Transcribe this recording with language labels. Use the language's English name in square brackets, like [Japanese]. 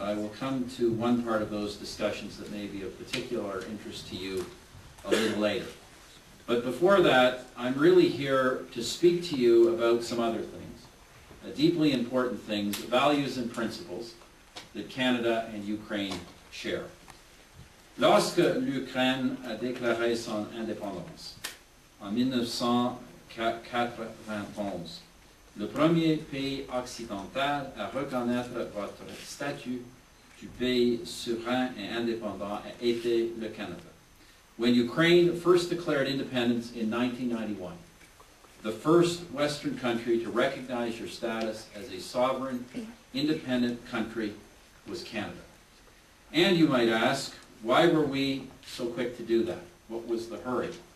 [English] I will come to one part of those discussions that may be of particular interest to you a little later. But before that, I'm really here to speak to you about some other things, deeply important things, values and principles that Canada and Ukraine share. [French] Lorsque l'Ukraine a déclaré son indépendance en 1991, le premier pays occidental à reconnaître votre statut du pays souverain et indépendant a été le Canada. [English] When Ukraine first declared independence in 1991, the first Western country to recognize your status as a sovereign, independent country was Canada. And you might ask, why were we so quick to do that? What was the hurry?